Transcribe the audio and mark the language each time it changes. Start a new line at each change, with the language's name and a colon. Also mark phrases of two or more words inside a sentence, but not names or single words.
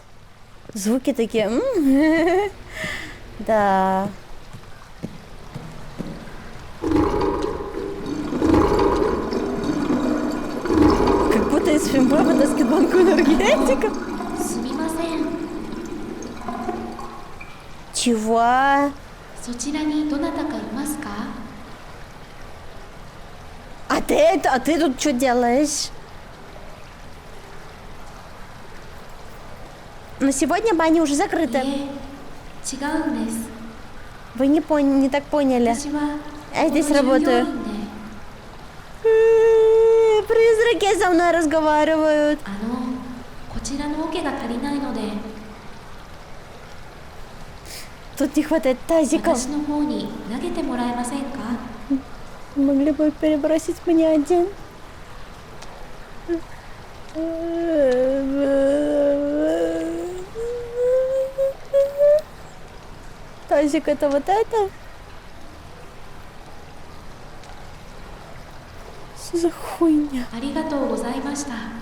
Russian: Звуки такие. Да. Как будто из фильма вытаскивает банку энергетиков. Чего?
Japanese: そちらにどなたかいますか?
Russian: А ты тут что делаешь? Но сегодня бани уже закрыты.
Japanese: 違うんです.
Russian: Вы не так поняли.
Japanese: 私は
Russian: Я здесь
Japanese: この従業
Russian: работаю.
Japanese: 員で
Russian: Призраки со мной разговаривают.
Japanese: こちらの桶が足りないので
Russian: Тут не хватает тазиков.
Japanese: 私の方に投げてもらえませんか?
Russian: Могли бы перебросить мне один. Тазик это вот это? Что за хуйня?
Japanese: ありがとうございました.